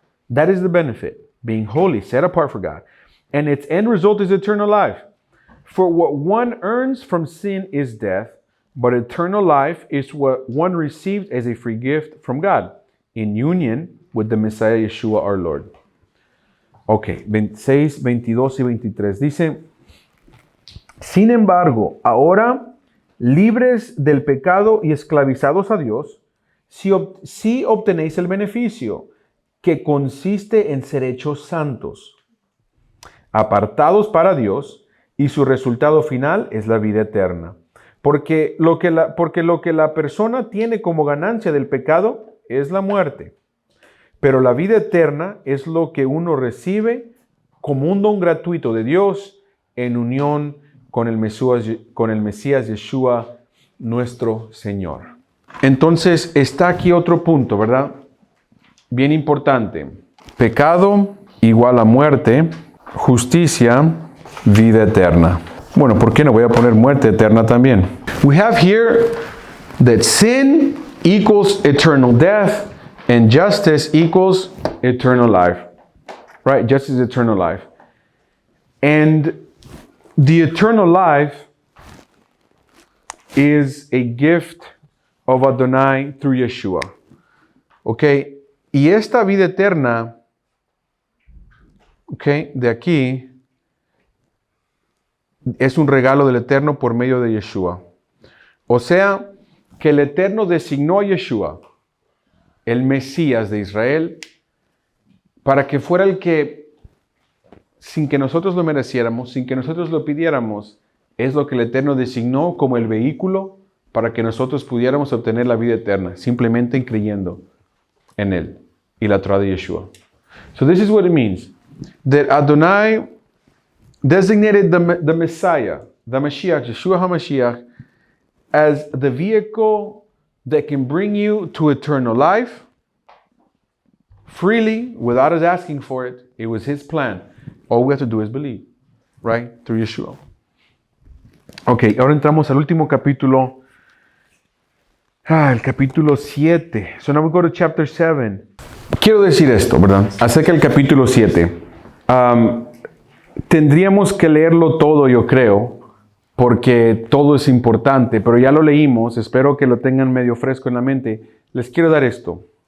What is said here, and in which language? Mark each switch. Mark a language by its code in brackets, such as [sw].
[en] That is the benefit, being holy, set apart for God. And its end result is eternal life. For what one earns from sin is death, but eternal life is what one receives as a free gift from God, in union with the Messiah Yeshua our Lord. [es] Ok, 26, 22 y 23. Dice, sin embargo, ahora, libres del pecado y esclavizados a Dios, si obtenéis el beneficio, que consiste en ser hechos santos, apartados para Dios, y su resultado final es la vida eterna. Porque lo que la persona tiene como ganancia del pecado es la muerte. Pero la vida eterna es lo que uno recibe como un don gratuito de Dios en unión con el Mesías Yeshua, nuestro Señor. Entonces está aquí otro punto, ¿verdad? Bien importante. Pecado igual a muerte, justicia, vida eterna. Bueno, ¿por qué no voy a poner muerte eterna también? [en] We have here that sin equals eternal death. And justice equals eternal life, right? Justice is eternal life. And the eternal life is a gift of Adonai through Yeshua. Okay? [es] Y esta vida eterna, okay, de aquí, es un regalo del Eterno por medio de Yeshua. O sea, que el Eterno designó a Yeshua, el Mesías de Israel, para que fuera el que sin que nosotros lo mereciéramos, sin que nosotros lo pidiéramos, es lo que el Eterno designó como el vehículo para que nosotros pudiéramos obtener la vida eterna, simplemente creyendo en Él y la Torah de Yeshua. [en] So this is what it means, that Adonai designated the Messiah, the Mashiach, Yeshua HaMashiach, as the vehicle that can bring you to eternal life freely, without us asking for it. It was His plan. All we have to do is believe, right? Through Yeshua. [es] Ok, ahora entramos al último capítulo. El capítulo 7. [en] So now we go to chapter 7. [es] Quiero decir esto, ¿verdad? Acerca del capítulo 7. Tendríamos que leerlo todo, yo creo, porque todo es importante, pero ya lo leímos, espero que lo tengan medio fresco en la mente. Les quiero dar esto.